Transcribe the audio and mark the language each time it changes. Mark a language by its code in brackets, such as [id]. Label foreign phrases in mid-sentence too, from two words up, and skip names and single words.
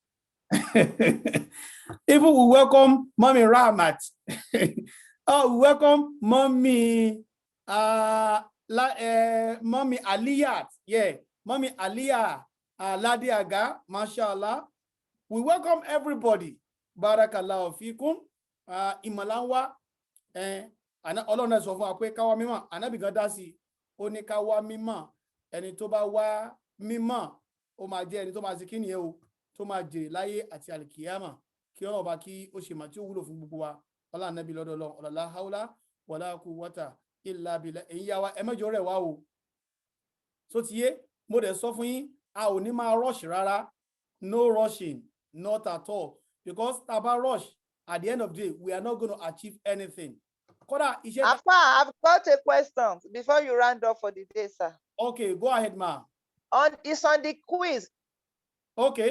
[en] Even we welcome Mami Rahmat. We welcome Mami Mami Aliyat. Yeah, Mami Aliyah Ladiaga, mashallah. We welcome everybody. [ar] بارك الله فيكم. Imalanwa. [yo] Ọlọ́run sọ fún wa pé ká wá mímọ́, Ànábì gan dá sí, ó ní ká wá mímọ́, ẹni tó bá wá mímọ́, ó máa jẹ́ ẹni tó máa ṣe kí nìyẹn o, tó máa jèrè láyé àti àlìkìyámà, kí Ọlọ́run bá kí ó ṣe mà tí ó wúlò fún gbogbo wa. Ọlá Ànábì lọ́dọ̀ Ọlọ́run, [ar] لا حول ولا قوة إلا بالله. [yo] Ẹ̀yin yá wa, ẹ má jọ̀ọ́ rẹ̀ wá o. So ti yé, mo dẹ̀ sọ fún yín, a ò ní máa rush rárá. [en] No rushing, not at all. Because taba rush, at the end of the day, we are not going to achieve anything. Afa, I've got a question before you round up for the day, sir. Okay, go ahead, ma. It's on the quiz. Okay.